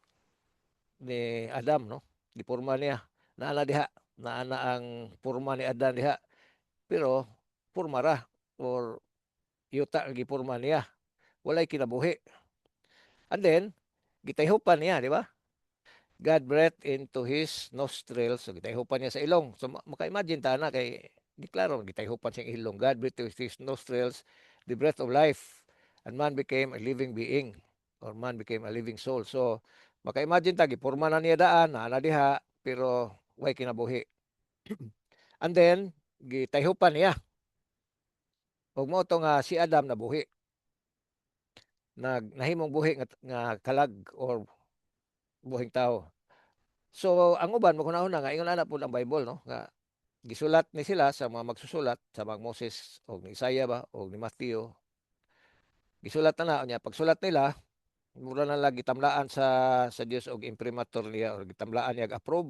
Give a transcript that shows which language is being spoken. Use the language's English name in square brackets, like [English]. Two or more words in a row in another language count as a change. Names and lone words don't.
[Cebuano] ni Adam no giporma niya naa diha naa ang porma ni Adan diha pero porma ra or yuta ang giporma niya walay kinabuhi [English] and then [Cebuano] gitayhupan niya di ba. [English] God breathed into his nostrils. [Cebuano] So, gitayhupan niya sa ilong. So, maka-imagine ta na kay diklaro, gitayhupan siyang ilong. [English] God breathed into his nostrils the breath of life. And man became a living being. Or man became a living soul. [Cebuano] So, maka-imagine ta, gipurma na niya daan, na diha, pero way kinabuhi. [English] And then, [Cebuano] gitayhupan niya. Huwag mo ito nga si Adam na buhi. Nahimong buhi nga kalag or buhing tao. So ang uban mo kunahon nga ingon ana pud ang Bible no nga gisulat ni sila sa mga magsusulat sa mga Moses o ni Isaiah ba o ni Matthew. Gisulat na niya pagsulat nila mura na lang gitamlaan sa Dios og imprimatur niya or gitamlaan niya approve.